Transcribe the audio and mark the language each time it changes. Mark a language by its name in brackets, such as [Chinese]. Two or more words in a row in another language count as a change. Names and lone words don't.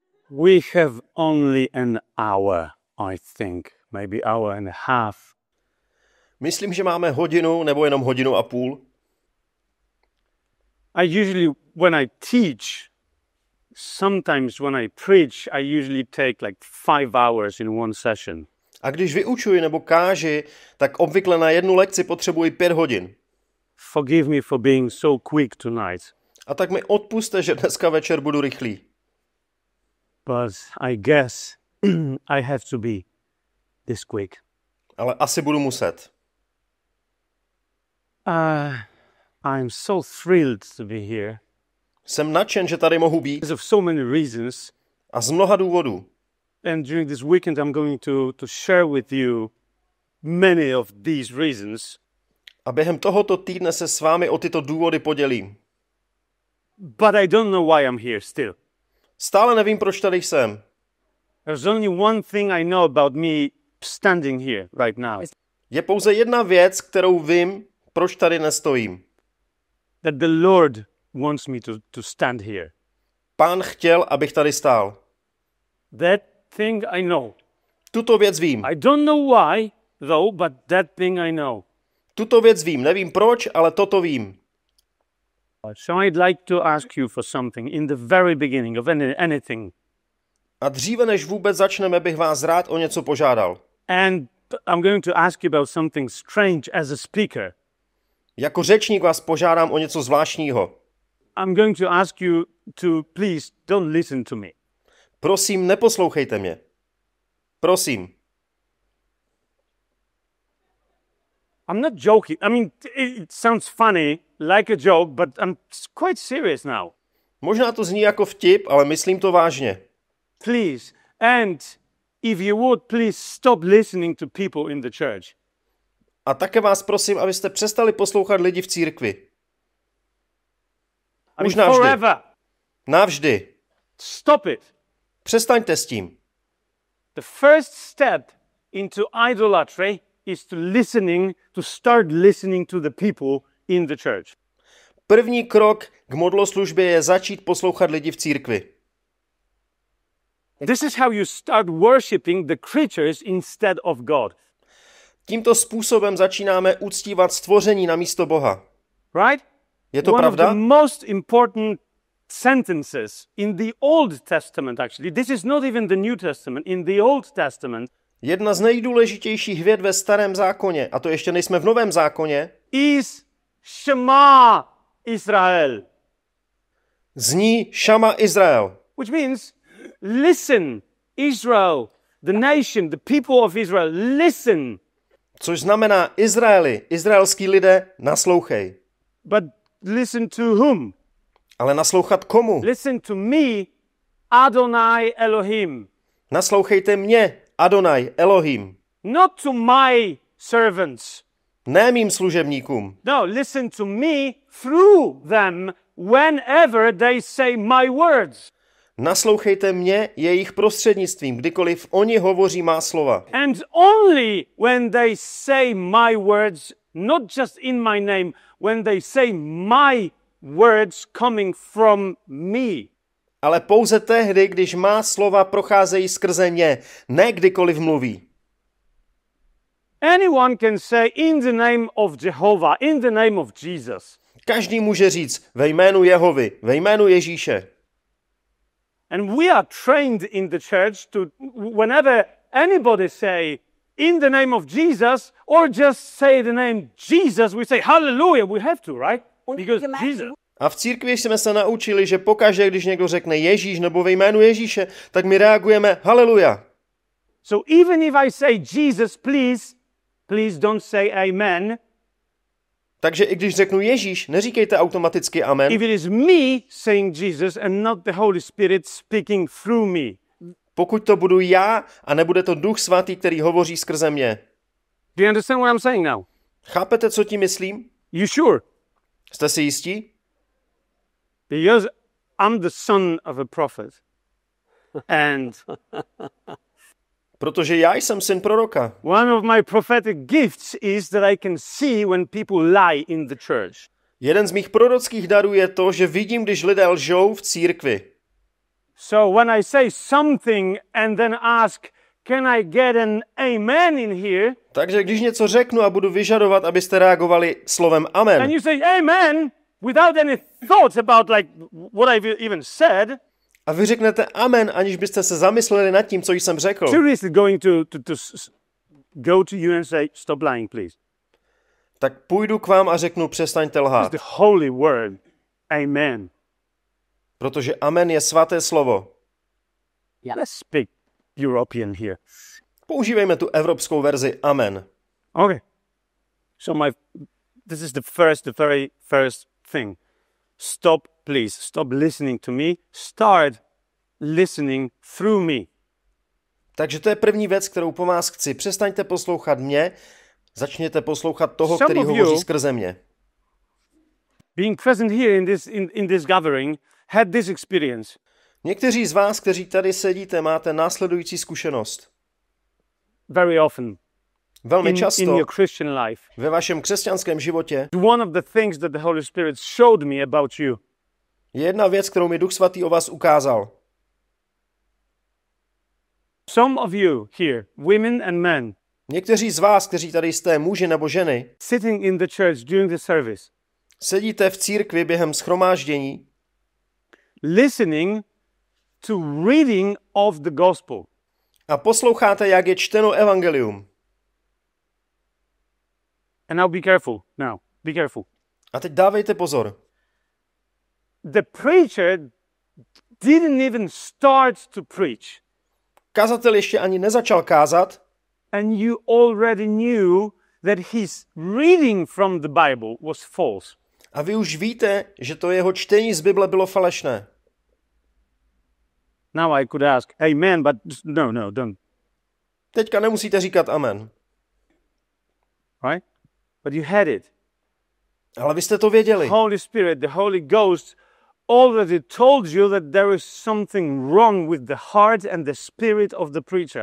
[English] We have only an hour, I think, maybe hour and a half. [Czech] Myslím, že máme hodinu nebo jenom hodinu a půl. [English] I usually, when I teach, sometimes when I preach, I usually take like 5 hours in one session. [Czech] A když vyučuji nebo káži, tak obvykle na jednu lekci potřebuji 5 hodin. [English] Forgive me for being so quick tonight. [Czech] A tak mi odpusťte, že dneska večer budu rychlý. [English] But I guess I have to be this quick. [Czech] Ale asi budu muset. [English] I'm so thrilled to be here. [Czech] Jsem nadšen, že tady mohu být. [English] Because of so many reasons. [Czech] A z mnoha důvodů. [English] And during this weekend I'm going to share with you many of these reasons. [Czech] A během tohoto týdne se s vámi o tyto důvody podělím. [English] But I don't know why I'm here still. [Czech] Stále nevím, proč tady jsem. [English] There's only one thing I know about me standing here right now. [Czech] Je pouze jedna věc, kterou vím, proč tady nestojím. [English] That the Lord wants me to stand here. [Czech] Pán chtěl, abych tady stál. [English] That thing I know. [Czech] Tuto věc vím. [English] I don't know why, though, but that thing I know. [Czech] Tuto věc vím. Nevím proč, ale toto vím. [English] So I'd like to ask you for something in the very beginning of anything. [Czech] A dříve než vůbec začneme, bych vás rád o něco požádal. [English] And I'm going to ask you about something strange as a speaker. [Czech] Jako řečník vás požádám o něco zvláštního. [English] I'm going to ask you to please don't listen to me. [Czech] Prosím, neposlouchejte mě. Prosím. [English] I'm not joking. I mean, it sounds funny, like a joke, but I'm quite serious now. [Czech] Možná to zní jako vtip, ale myslím to vážně. [English] Please, and if you would, please stop listening to people in the church. [Czech] A také vás prosím, abyste přestali poslouchat lidi v církvi. Už navždy. [English] Forever. [Czech] Navždy. [English] Stop it. [Czech] Přestaňte s tím. [English] The first step into idolatry is to start listening to the people in the church. [Czech] První krok k modloslužbě je začít poslouchat lidi v církvi. [English] This is how you start worshiping the creatures instead of God. [Czech] Tímto způsobem začínáme uctívat stvoření na místo Boha. [English] Right? [Czech] Je to [English] One [Czech] pravda? [English] of the most important sentences in the Old Testament, actually. This is not even the New Testament. In the Old Testament, [Czech] Jedna z nejdůležitějších vět ve Starém zákoně, a to ještě nejsme v Novém zákoně, [English] is Shema Israel. [Czech] zní Šama Izrael. [English] Which means, listen, Israel, the nation, the people of Israel, listen. [Czech] Což znamená Izraeli, izraelský lidé, naslouchej. [English] But listen to whom? [Czech] Ale naslouchat komu? [English] Listen to me, Adonai Elohim. [Czech] Naslouchejte mě, Adonai, Elohim. [English] Not to my servants. [Czech] Ne mým služebníkům. [English] No, listen to me through them whenever they say my words. [Czech] Naslouchejte mě jejich prostřednictvím, kdykoliv oni hovoří má slova. [English] And only when they say my words, not just in my name, when they say my words coming from me. [Czech] Ale pouze tehdy, když má slova procházejí skrze ně, ne kdykoliv mluví. [English] Anyone can say in the name of Jehovah, in the name of Jesus. [Czech] Každý může říct ve jménu Jehovy, ve jménu Ježíše. [English] And we are trained in the church to, whenever anybody say in the name of Jesus or just say the name Jesus, we say hallelujah, we have to, right? Because Jesus. [Czech] A v církvi jsme se naučili, že pokaždé, když někdo řekne Ježíš nebo ve jménu Ježíše, tak my reagujeme haleluja. [English] So even if I say Jesus, please don't say amen. [Czech] Takže i když řeknu Ježíš, neříkejte automaticky amen. [English] If it is me saying Jesus and not the Holy Spirit speaking through me. [Czech] Pokud to budu já a nebude to Duch Svatý, který hovoří skrze mě. [English] Do you understand what I'm saying now? [Czech] Chápete, co tím myslím? [English] You sure? [Czech] Jste si jistí? [English] Because I'm the son of a prophet. And [Czech] Protože já jsem syn proroka. [English] one of my prophetic gifts is that I can see when people lie in the church. [Czech] Jeden z mých prorockých darů je to, že vidím, když lidé lžou v církvi. [English] So when I say something and then ask, can I get an amen in here? [Czech] Takže když něco řeknu a budu vyžadovat, abyste reagovali slovem amen. [English] And you say amen without any thoughts about like what I've even said. [Czech] A vy řeknete amen, aniž byste se zamysleli nad tím, co jsem řekl. [English] Seriously going to go to you and say, stop lying, please. [Czech] Tak půjdu k vám a řeknu, přestaňte lhát. [English] The holy word. Amen. [Czech] Protože amen je svaté slovo. [English] Yeah. Let's speak European here. [Czech] Používejme tu evropskou verzi amen. [English] Okay. So this is the very first thing. Stop, please. Stop listening to me. Start listening through me. [Czech] Takže to je první věc, kterou po vás chci. Přestaňte poslouchat mě, začněte poslouchat toho, který hovoří skrze mě. [English] Being present here in this gathering had this experience. [Czech] Někteří z vás, kteří tady sedíte, máte následující zkušenost. [English] Very often. [Czech] Velmi často [English] in your Christian life. [Czech] Ve vašem křesťanském životě [English] One of the things that the Holy Spirit showed me about you. [Czech] Je jedna věc, kterou mi Duch Svatý o vás ukázal. [English] Some of you here, women and men, [Czech] někteří z vás, kteří tady jste, muži nebo ženy, [English] sitting in the church during the service, [Czech] sedíte v církvi během shromáždění, [English] listening to reading of the gospel. [Czech] A posloucháte, jak je čteno evangelium. [English] And now be careful. Now, be careful. [Czech] A teď dávejte pozor. [English] The preacher didn't even start to preach. [Czech] Kazatel ještě ani nezačal kázat. [English] And you already knew that his reading from the Bible was false. [Czech] A vy už víte, že to jeho čtení z Bible bylo falešné. [English] Now I could ask, amen, but no, don't. [Czech] Teďka nemusíte říkat amen. [English] Right? But you had it. [Czech] Ale vy jste to věděli. [English] Holy Spirit, the Holy Ghost already told you that there is something wrong with the heart and the spirit of the preacher.